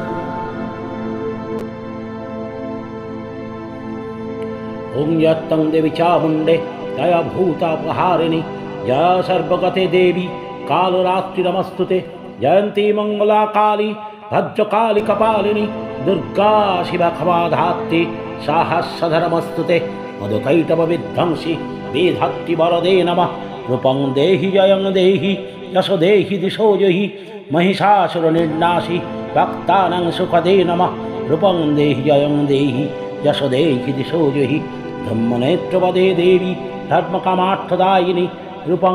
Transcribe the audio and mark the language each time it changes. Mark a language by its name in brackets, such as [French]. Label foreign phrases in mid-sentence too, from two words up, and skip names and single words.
[Sanskrit] ওং যত্তং দেবী চামুণ্ডে জয়া ভূতাপহারিণী জয়া সর্বগতে দেবী কালরাত্রিনমস্তুতে জয়ন্তী মঙ্গলা কালী ভদ্রকালী কপালিনী দুর্গা শিবা ক্ষমাধাত্রী সাহস্রধরমস্তুতে মধুকৈটব বিধ্বংসী বেধাত্রী বরদে নমঃ রূপং দেহি জয়ং দেহি যশ দেহি দিশো জহি মহিষাসুর নির্নাশী ভক্তানাং সুখদে নমঃ রূপং দেহি জয়ং দেহি যশ দেহি দিশো জহি ধম্মনেত্রপদে দেবী ধর্মকামার্থদায়িনী রূপং